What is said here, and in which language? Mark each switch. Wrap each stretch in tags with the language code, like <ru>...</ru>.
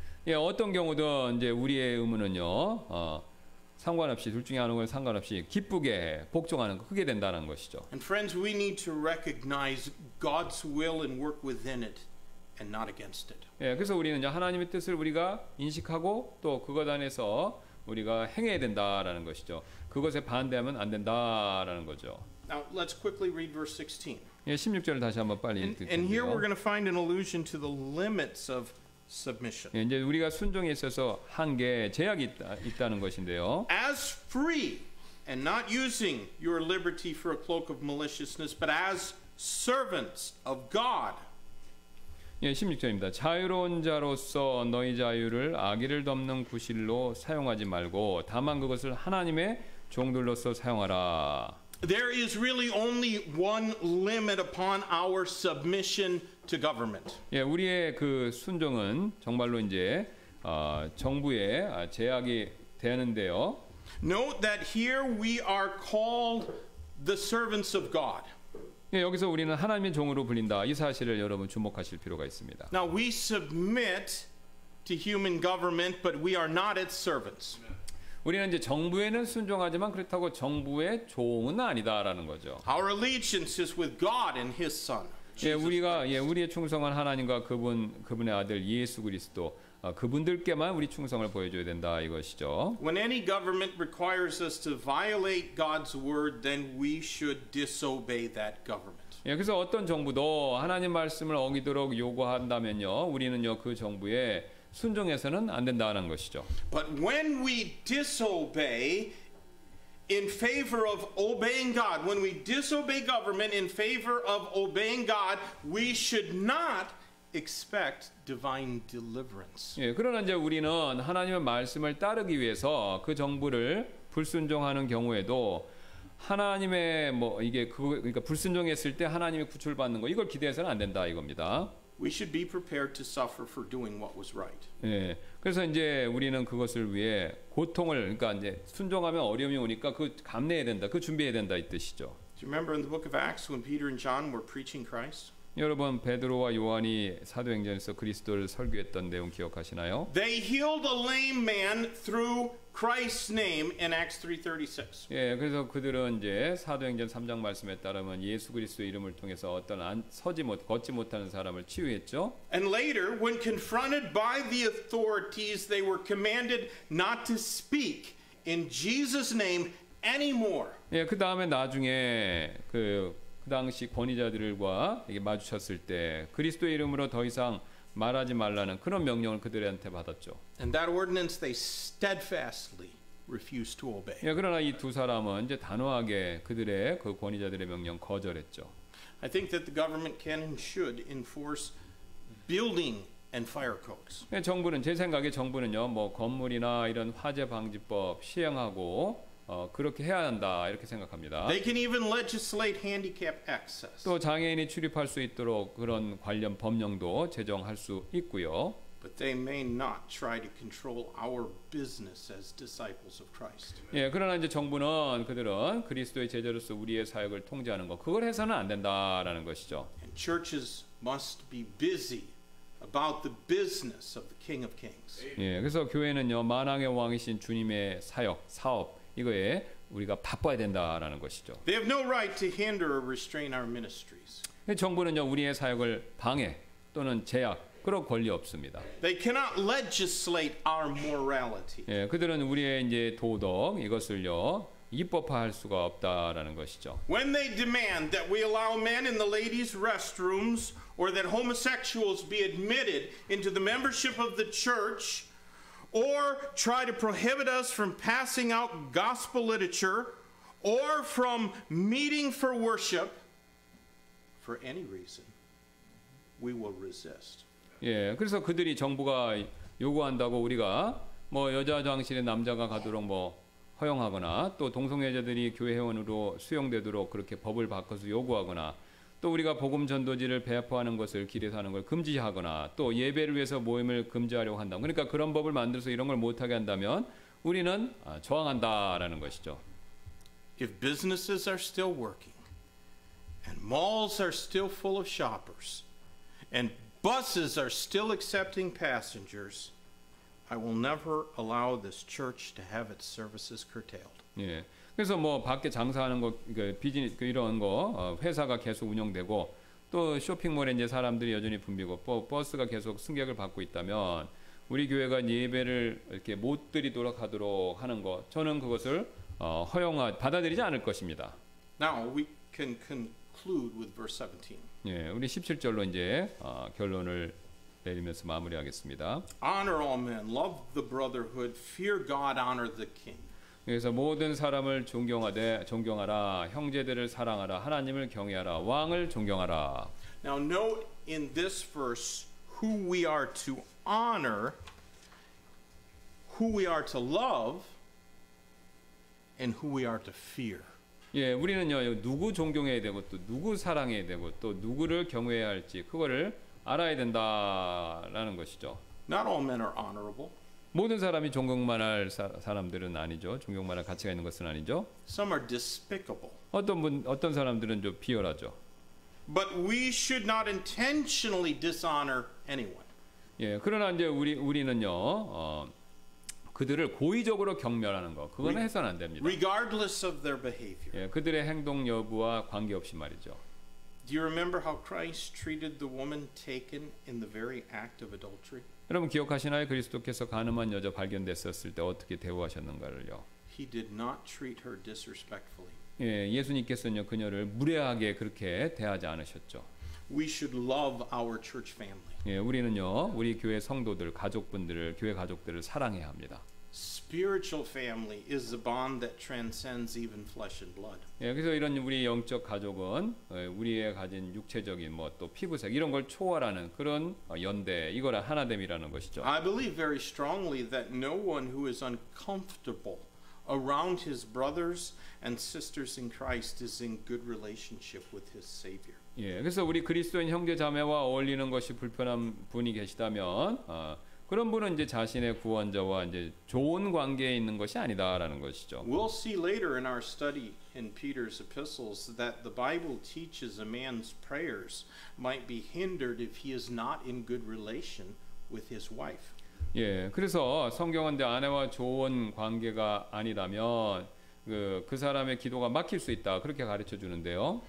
<ko>예, 어떤 경우든 이제 우리의 의무는요, 상관없이 둘 중에 하나는 상관없이 기쁘게 복종하는 거 그게 된다는 것이죠.</ko> <en>And friends, we need to recognize God's will and work within it, and not against it.</en> <ko>예, 그래서 우리는 이제 하나님의 뜻을 우리가 인식하고 또 그것 안에서 우리가 행해야 된다라는 것이죠. 그것에 반대하면 안 된다라는 거죠.</ko> <en>Now, let's quickly read verse 16.</en> <ko>예, 16절을 다시 한번 빨리</ko> <en>And here we're</en> <ko>읽을게요.</ko> <en>going to find an allusion to the limits of submission.</en> <ko>예, 이제 우리가 순종에 있어서 한계, 제약이 있다는 것인데요.</ko> <en>As free and not using your liberty for a cloak of maliciousness, but as servants of God.</en> <ko>예, 16절입니다. 자유로운 자로서 너희 자유를 악의를 덮는 구실로 사용하지 말고 다만 그것을 하나님의 종들로서 사용하라.</ko> <en>There is really only one limit upon our submission to government.</en> <ko>예, 우리의 그 순종은 정말로 이제 정부의 제약이 되는데요.</ko> <en>Note that here we are called the servants of God.</en> <ko>예, 여기서 우리는 하나님의 종으로 불린다. 이 사실을 여러분 주목하실 필요가 있습니다.</ko> <en>Now we submit to human government, but we are not its servants.</en> <ko>우리는 이제 정부에는 순종하지만 그렇다고 정부의 종은 아니다라는 거죠.</ko> <en>Our allegiance is with God and His Son.</en> <ko>예, 우리의 충성한 하나님과 그분의 아들 예수 그리스도 그분들께만 우리 충성을 보여줘야 된다 이것이죠.</ko> <en>When any government requires us to violate God's word, then we should disobey that government.</en> <ko>예, 그래서 어떤 정부도 하나님 말씀을 어기도록 요구한다면요, 우리는요 그 정부에 순종해서는 안 된다는 것이죠.</ko> <en>But when we disobey in favor of obeying God, when we disobey government in favor of obeying God, we should not expect divine deliverance.</en> <ko>예, 그러나 이제 우리는 하나님의 말씀을 따르기 위해서 그 정부를 불순종하는 경우에도 하나님의 뭐 이게 그러니까 불순종했을 때 하나님이 구출받는 거 이걸 기대해서는 안 된다 이겁니다.</ko> <en>We should be prepared to suffer for doing what was right.</en> <ko>예. 그래서 이제 우리는 그것을 위해 고통을 그러니까 이제 순종하면 어려움이 오니까 그 감내해야 된다. 그 준비해야 된다 이 뜻이죠.</ko> <en>Do you remember in the book of Acts when Peter and John were preaching Christ?</en> <ko>여러분 베드로와 요한이 사도행전에서 그리스도를 설교했던 내용 기억하시나요?</ko> <en>They healed a lame man through Christ's name in Acts 3:36.</en> <ko>예, 그래서 그들은 이제 사도행전 3장 말씀에 따르면 예수 그리스도의 이름을 통해서 어떤 걷지 못하는 사람을 치유했죠.</ko> <en>And later, when confronted by the authorities, they were commanded not to speak in Jesus' name anymore.</en> <ko>예, 그 다음에 나중에 그 당시 권위자들과 이게 마주쳤을 때 그리스도의 이름으로 더 이상 말하지 말라는 그런 명령을 그들한테 받았죠.</ko> <en>And that ordinance they steadfastly refused to obey.</en> <ko>예, 그러나 이 두 사람은 이제 단호하게 그들의 그 권위자들의 명령 거절했죠.</ko> <en>I think that the government can and should enforce building and fire codes.</en> <ko>예, 정부는 제 생각에 정부는요, 뭐 건물이나 이런 화재 방지법 시행하고 그렇게 해야 한다 이렇게 생각합니다.</ko> <en>They can even legislate handicap access.</en> <ko>또 장애인이 출입할 수 있도록 그런 관련 법령도 제정할 수 있고요.</ko> <en>But they may not try to control our business as disciples of Christ.</en> <ko>예, 그러나 이제 정부는 그들은 그리스도의 제자로서 우리의 사역을 통제하는 거 그걸 해서는 안 된다라는 것이죠.</ko> <en>And churches must be busy about the business of the King of Kings.</en> <ko>예, 그래서 교회는요 만왕의 왕이신 주님의 사업 이거에 우리가 바빠야 된다라는 것이죠.</ko> <en>They have no right to hinder or restrain our ministries.</en> <ko>정부는요 우리의 사역을 방해 또는 제약 그런 권리 없습니다.</ko> <en>They cannot legislate our morality.</en> <ko>예, 그들은 우리의 이제 도덕 이것을요 입법화할 수가 없다라는 것이죠.</ko> <en>When they demand that we allow men in the ladies' restrooms or that homosexuals be admitted into the membership of the church or try to prohibit us from passing out gospel literature or from meeting for worship for any reason, we will resist.</en> <ko>예, 그래서 그들이 정부가 요구한다고 우리가 뭐 여자 화장실에 남자가 가도록 뭐 허용하거나 또 동성애자들이 교회 회원으로 수용되도록 그렇게 법을 바꿔서 요구하거나 또 우리가 복음 전도지를 배포하는 것을 길에서 하는 걸 금지하거나 또 예배를 위해서 모임을 금지하려고 한다. 그러니까 그런 법을 만들어서 이런 걸 못하게 한다면 우리는 저항한다라는 것이죠.</ko> <en>If businesses are still working and malls are still full of shoppers and buses are still accepting passengers, I will never allow this church to have its services curtailed.</en> <ko>예. 그래서 뭐 밖에 장사하는 거, 비즈니스 이런 거 회사가 계속 운영되고 또 쇼핑몰에 이제 사람들이 여전히 붐비고 버스가 계속 승객을 받고 있다면 우리 교회가 예배를 이렇게 못 드리도록 하도록 하는 거 저는 그것을 받아들이지 않을 것입니다.</ko> <en>Now we can conclude with verse 17.</en> <ko>예, 우리 17절로 이제 결론을 내리면서 마무리하겠습니다.</ko> <en>Honor all men, love the brotherhood, fear God, honor the king.</en> <ko>그래서 모든 사람을 존경하라, 형제들을 사랑하라, 하나님을 경외하라, 왕을 존경하라.</ko> <en>Now note in this verse who we are to honor, who we are to love, and who we are to fear.</en> <ko>예, 우리는요 누구 존경해야 되고 또 누구 사랑해야 되고 또 누구를 경외해야 할지 그거를 알아야 된다라는 것이죠.</ko> <en>Not all men are honorable.</en> <ko>모든 사람이 존경만 할 사람들은 아니죠. 존경만 할 가치가 있는 것은 아니죠.</ko> <en>Some are despicable.</en> <ko>어떤 사람들은 좀 비열하죠.</ko> <en>But we should not intentionally dishonor anyone.</en> <ko>예, 그러나 이제 우리는요 그들을 고의적으로 경멸하는 거 그거는 해서는 안 됩니다.</ko> <en>Regardless of their behavior.</en> <ko>예, 그들의 행동 여부와 관계없이 말이죠.</ko> <en>Do you remember how Christ treated the woman taken in the very act of adultery?</en> <ko>여러분 기억하시나요? 그리스도께서 간음한 여자 발견됐었을 때 어떻게 대우하셨는가를요.</ko> <en>He did not treat her disrespectfully.</en> <ko>예, 예수님께서는요 그녀를 무례하게 그렇게 대하지 않으셨죠.</ko> <en>We should love our church family.</en> <ko>예, 우리는요 우리 교회 성도들, 가족분들을 교회 가족들을 사랑해야 합니다.</ko> <en>Spiritual family is the bond that transcends even flesh and blood.</en> <ko>예, 그래서 이런 우리 영적 가족은 우리의 가진 육체적인 뭐 또 피부색 이런 걸 초월하는 그런 연대, 이거라 하나됨이라는 것이죠.</ko> <en>I believe very strongly that no one who is uncomfortable around his brothers and sisters in Christ is in good relationship with his Savior.</en> <ko>예, 그래서 우리 그리스도인 형제 자매와 어울리는 것이 불편한 분이 계시다면 그런 분은 이제 자신의 구원자와 이제 좋은 관계에 있는 것이 아니다라는 것이죠.</ko> <en>We'll see later in our study in Peter's epistles that the Bible teaches a man's prayers might be hindered if he is not in good relation with his wife.</en> <ko>예, 그래서 성경은 내 아내와 좋은 관계가 아니라면 그 사람의 기도가 막힐 수 있다 그렇게 가르쳐 주는데요.</ko>